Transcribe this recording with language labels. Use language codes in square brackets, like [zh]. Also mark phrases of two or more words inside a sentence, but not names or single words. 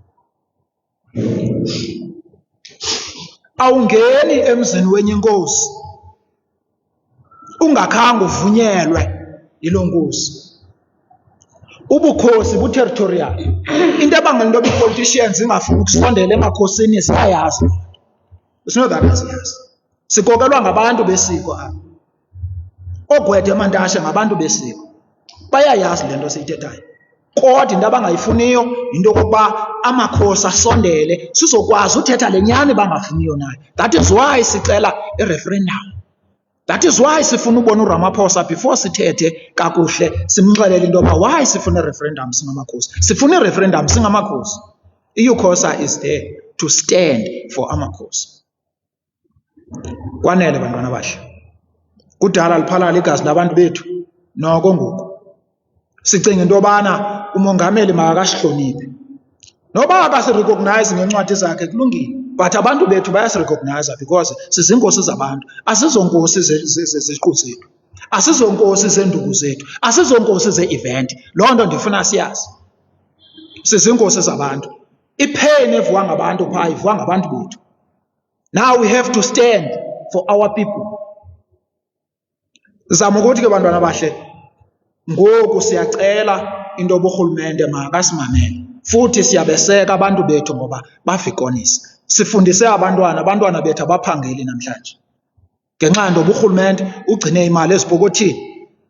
[xh] Awungeni emzini wenye inkosi ungakhange uvunyelwe yiloo nkosi. Ubukhosi bu-territorial. Into ebangela into ii-politicians ingafuni ukusondela emakhosini siyayazi. [en] It's not that asiyazi. [xh] Sikokelwa ngabantu besiko apha. Oogwethe emantashe ngabantu besiko. Bayayazi le nto siyithethayo. Kodwa into abangayifuniyo yinto yokokuba amakhosi asondele sizokwazi uthetha le nyani bangafuniyo nayo. [en] That is why [xh] sicela i-referendum. [en] That is why [xh] sifuna ubona uRamaphosa before sithethe kakuhle simxelele into yoba why sifuna i-referendum singamakhosi. Sifuna i-referendum singamakhosi. [en] I-UCOSA is there to stand for amakhosi. [xh] Kwanele bantwana bahle. Kudala liphalala igazi labantu bethu noko ngoku. Sicinga into yobana umongameli makasihloniphe. Noba akasirecognize ngencwadi zakhe kulungile, but abantu bethu bayasirecognize because sizinkosi zabantu. Asizonkosi zeziqu zethu, asizonkosi zenduku zethu, asizonkosi ze-event. Loo nto ndifuna siyazi. Sizinkosi zabantu. Ipain evuka ngabantu phaa ivuka ngabantu bethu. [en] Now we have to stand for our people. [xh] Zama ukuthi ke bantwana bahle, ngoku siyacela into yoburhulumente makasimamele. Futhi siyabeseka abantu bethu ngoba bavikonisa. Sifundise abantwana bethu abaphangeli namhlanje. Ngenxa yento uburhulumente ugcine imali ezipokothini.